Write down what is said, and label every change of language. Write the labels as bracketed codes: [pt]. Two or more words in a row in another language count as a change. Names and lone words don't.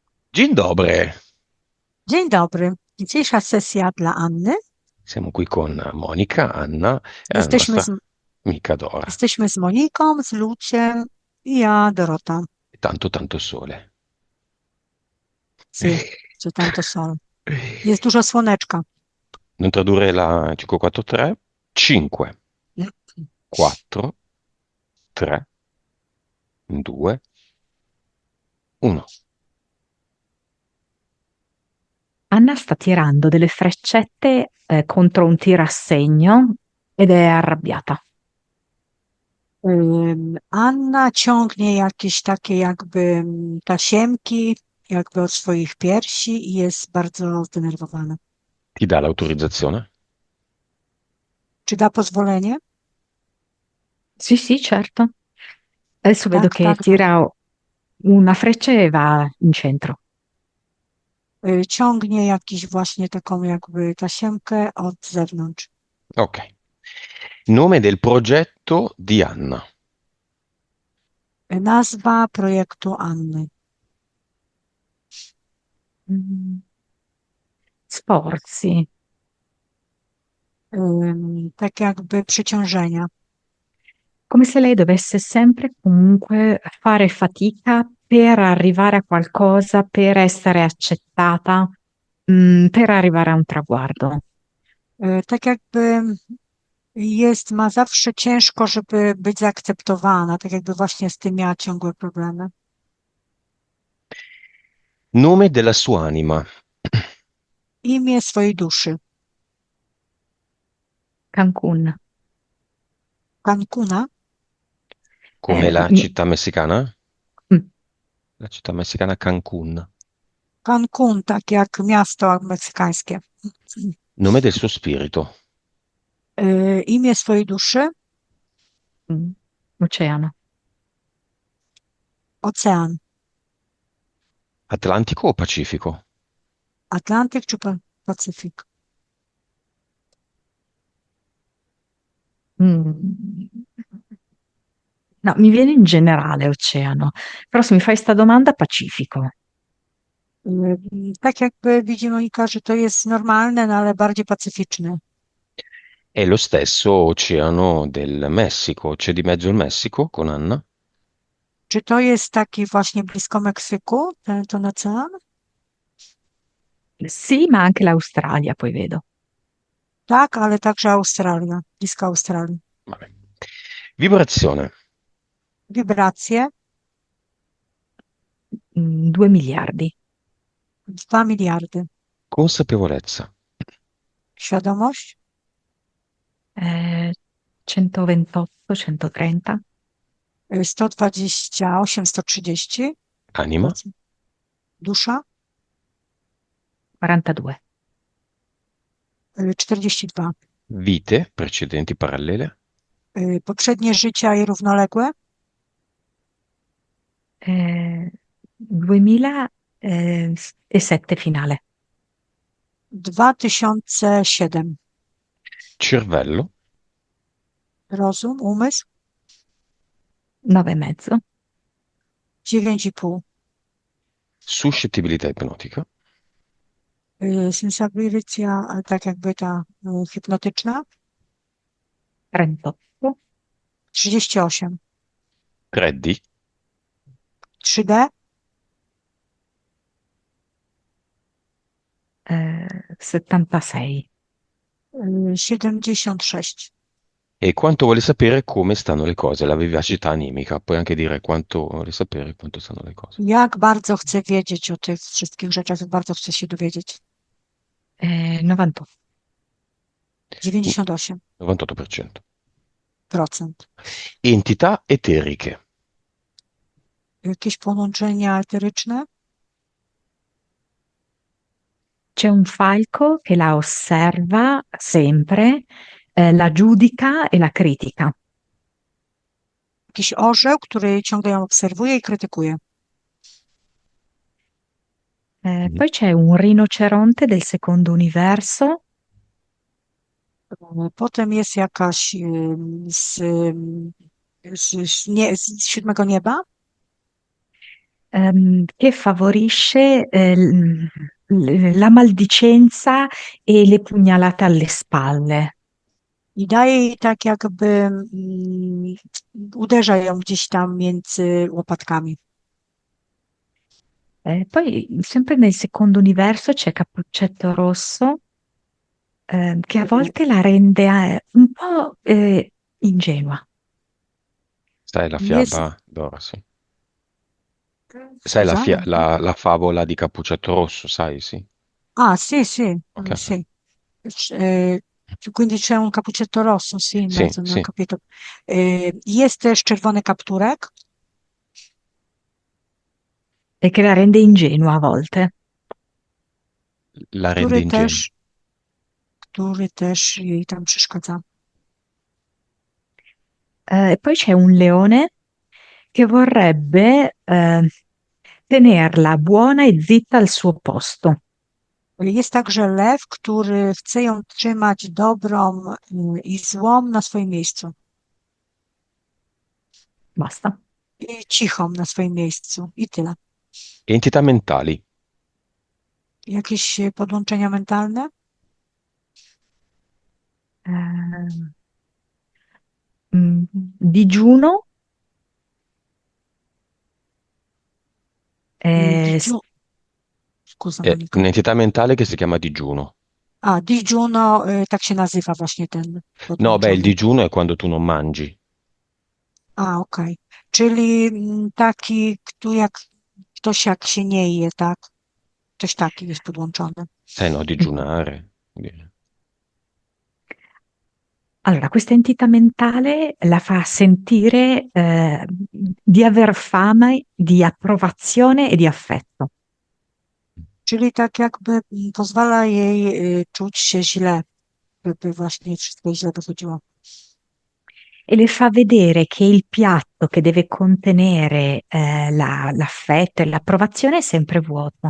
[pl] Dzień dobry, Dzień dobry. Dzisiejsza sesja dla Anny. [it] siamo qui con Monica, Anna e la [pl] Jesteśmy [it] nostra [pl] z, [it] amica Dora. [pl] jesteśmy z Moniką, z Luciem i ja, Dorota. [it] E tanto tanto sole. Sì, c'è tanto sole. [pl] Jest dużo słoneczka. [it] Non tradurre la 543, 5, 4, 3, 2, 1. Anna sta tirando delle freccette contro un tirassegno ed è arrabbiata. [pl] Anna ciągnie jakieś takie jakby tasiemki jakby od swoich piersi i jest bardzo zdenerwowana. [it] Ti dà l'autorizzazione? [pl] Czy da pozwolenie? [it] Sì, sì, certo. Adesso vedo [pl] Tak, [it] che [pl] tak, da. [it] tira una freccia e va in centro. [pl] Ciągnie jakiś właśnie taką jakby tasiemkę od zewnątrz. Ok. [it] Nome del progetto di Anna. [pl] Nazwa projektu Anny. [it] Mm. Sforzi. [pl] Tak jakby przeciążenia. [it] Come se lei dovesse sempre comunque fare fatica per arrivare a qualcosa, per essere accettata, per arrivare a un traguardo. [pl] Tak jakby ma zawsze ciężko, żeby być zaakceptowana, tak jakby właśnie z tym miała ciągłe problemy. [it] Nome della sua anima. [pl] Imię swojej duszy. Cancun. Cancuna. [it] Come la Mi- città messicana? mm, La città messicana Cancun. [pl] Cancun, tak jak miasto meksykańskie. [it] Nome del suo spirito. [pl] Imię swojej duszy. [it] mm, Oceano. [pl] Ocean. [it] Atlantico o Pacifico? [pl] Atlantyk czy Pacyfik? Mm. [it] No, mi viene in generale oceano, però se mi fai sta domanda, Pacifico. [pl] Tak jakby widzi Monika, że to jest normalne, no ale bardziej pacyficzne. [it] È lo stesso oceano del Messico. C'è di mezzo il Messico con Anna? [pl] Czy to jest taki właśnie blisko Meksyku, ten ocean? [it] Sì, ma anche l'Australia, poi vedo. [pl] Tak, ale także Australia, blisko Australii. [it] Vabbè. Vibrazione. [pl] Wibracje [it] 2 miliardi. [pl] 2 miliardy. [it] Consapevolezza. [pl] Świadomość [it] Eh, 128, 130, [pl] 128, 130. [it] Anima. [pl] Dusza [it] 42. [pl] 42. [it] Vite precedenti parallele. [pl] Poprzednie życia i równoległe [it] 2007 finale. [pl] 2007. [it] Cervello. [pl] Rozum, umysł [it] 9,5. [pl] 9,5. [it] Suscettibilità ipnotica. [pl] Sensabilità, tak jakby ta hipnotyczna [it] 38. [pl] 38. [it] 3D. [pl] 3D [it] 76. [pl] 76. [it] E quanto vuole sapere come stanno le cose, la vivacità animica. Puoi anche dire quanto vuole sapere quanto stanno le cose. [pl] Jak bardzo chcę wiedzieć o tych wszystkich rzeczach, jak bardzo chcę się dowiedzieć. [it] 98. [pl] 98%. [it] 98%. Entità eteriche. [pl] Jakieś połączenia eteryczne? [it] C'è un falco che la osserva sempre, la giudica e la critica. [pl] Jakiś orzeł, który ciągle ją obserwuje i krytykuje. Mhm. [it] Poi c'è un rinoceronte del secondo universo. [pl] Potem jest jakaś z siódmego nieba. [it] che favorisce la maldicenza e le pugnalate alle spalle. [pl] I daje jej tak jakby uderza ją gdzieś tam między łopatkami. [it] Poi, sempre nel secondo universo, c'è Cappuccetto Rosso, che a [pl] E, [it] volte la rende un po' ingenua. Sai la [pl] Jest, [it] fiaba d'oro, sì. Sai scusa, non so. la favola di Cappuccetto Rosso, sai, sì. Ah, sì, sì, Ok. sì. Eh, quindi c'è un cappuccetto rosso, sì, in Sì, mezzo, non ho sì, capito. [pl] Jest też czerwony kapturek, [it] E che la rende ingenua a volte. la rende [pl] który [it] ingenua. [pl] też, który też jej tam przeszkadza. [it] E poi c'è un leone che vorrebbe tenerla buona e zitta al suo posto. [pl] Jest także lew, który chce ją trzymać dobrą i złą na swoim miejscu. [it] Basta. [pl] I cichą na swoim miejscu. I tyle. [it] Entità mentali. [pl] Jakieś podłączenia mentalne? [it] Eh, Digiuno, eh, s- Digiu... Scusa, È Monika. un'entità mentale che si chiama digiuno. [pl] A, digiuno, tak się nazywa właśnie ten [it] No, beh, il [pl] podłączony. [it] digiuno è quando tu non mangi. [pl] A, okej. Czyli taki, jak ktoś jak się nie je, tak? Coś taki jest podłączony. [it] Sai, no, digiunare. allora, questa entità mentale la fa sentire di aver fame di approvazione e di affetto. [pl] Czyli tak jakby pozwala jej czuć się źle, by właśnie wszystko źle wychodziło. [it] E le fa vedere che il piatto che deve contenere l'affetto e l'approvazione è sempre vuoto.